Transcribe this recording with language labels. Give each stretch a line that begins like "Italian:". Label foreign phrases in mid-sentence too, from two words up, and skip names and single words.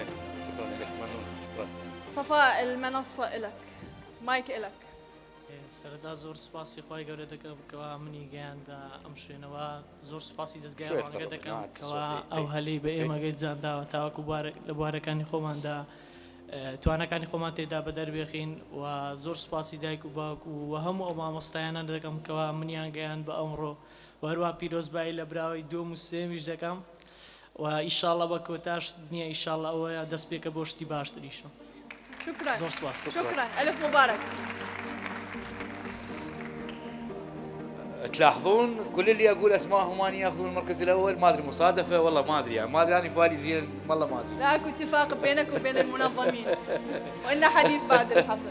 Arabic: شكرا لك ممنون. شكرا. صفاء المنصة إلك، مايك إلك.
Central Kurdish: سەرەتا زۆر سپاسی خۆی گەورە دەکەم کەوا منی گەیاندا ئەم شوێنەوە. زۆر سپاسی دەستگای ڕوانگە دەکەم کەوا ئەو هەلەی بە ئێمە گەیجانداوە تاوەکو لە بوارەکانی خۆماندا توانەکانی خۆمان تێدا بەدەربێخین. و زۆر سپاسی دایک و باوک و هەموو ئەو مامۆستایانە دەکەم کەوا منیان گەیان بە ئەمڕۆ، و هەروە پیرۆزبایی لە براوی دووەم و سێمیش دەکەم. و ئیشاڵڵا بە کۆتاش نییە، ئیشاڵڵا ئەوەیە دەست پێکە بۆ شتی باشتریشە.
Arabic: شكرا.
Central Kurdish: زۆر سپاس.
Arabic: شكرا. ألف مبارك. تلاحظون كل اللي اقول اسمائهم اني ياخذون المركز الاول، ما ادري مصادفه والله ما ادري، يعني ما ادري اني فايزين والله ما ادري. لا اكو اتفاق بينك وبين المنظمين وإن حديث بعد الحفل.